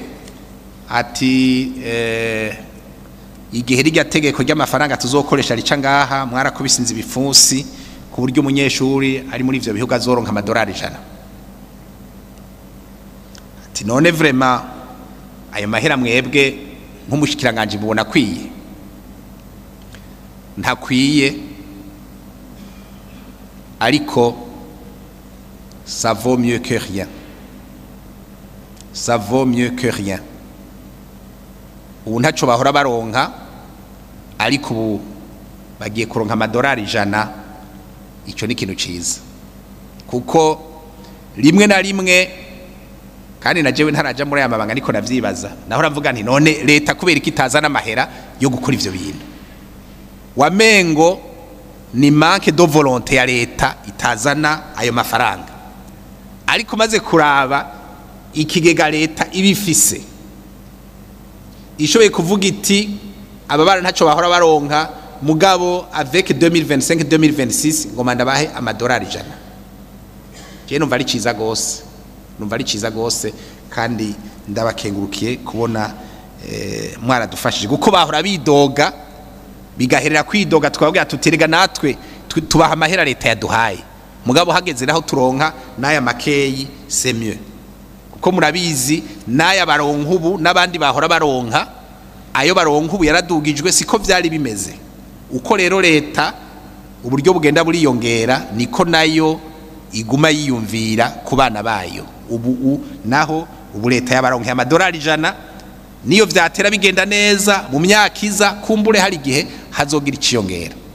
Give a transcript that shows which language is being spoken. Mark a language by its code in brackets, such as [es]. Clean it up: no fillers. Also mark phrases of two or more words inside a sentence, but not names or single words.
[rn] Ati igihe rijya tegeko ry'amafaranga tuzokoresha rica ngaha mwarakubisinze ibifunsi ku buryo umunyeshuri ari muri ivyo bihugu azoronka amadolari 100. Ati none vraiment ayo mahera mwebwe nk'umushikiranganji mubona kwiye? Ntakwiye ariko [fr] ça vaut mieux que rien. Ça vaut mieux que rien. [rn] Ubu ntaco bahora baronka ariko ubu bagiye kuronka amadolari 100. Ico ni ikintu ciza kuko rimwe na rimwe kandi na jewe ntaraja muri aya mabanga ariko navyibaza naho ravuga nti none leta kubera ikitazana amahera yo gukora ivyo bintu wamengo ni [fr] manque de volonté [rn] ya leta itazana ayo mafaranga. Ariko maze kuraba ikigega leta ibifise ishoboye kuvuga iti ababana ntaco bahora baronka mugabo avec 2025-2026 ngo mandabahe amadolari 100. Je numva ari ciza gose kandi ndabakengurukiye kubona mwaradufashije kuko bahora bidoga bigaherera kwidoga twabwira tuterega natwe tubaha amahera leta yaduhaye mugabo hageze naho turonka naya makeyi [fr] c'est mieux [rn] kuko murabizi naya baronka ubu nabandi bahora baronka ayo baronka ubu yaradugijwe siko vyari bimeze. Uko rero leta uburyo bugenda buriyongera niko nayo iguma yiyumvira ku bana bayo. Ubu naho ubu leta yabaronka amadolari 100 niyo vyatera bigenda neza mu myaka iza kumbure hari igihe hazogira iciyongera.